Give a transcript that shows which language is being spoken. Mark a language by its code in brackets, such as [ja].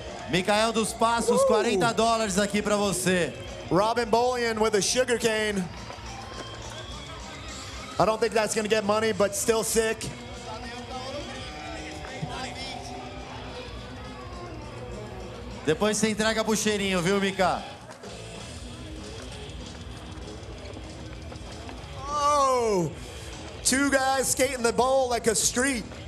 [pt] Mikael dos Passos, $40 aqui pra você. [en] Robin Bolian with a sugar cane. I don't think that's going to get money, but still sick. [pt] Depois você entrega pro cheirinho, viu, Mika? [en] Oh, two guys skating the bowl like a street.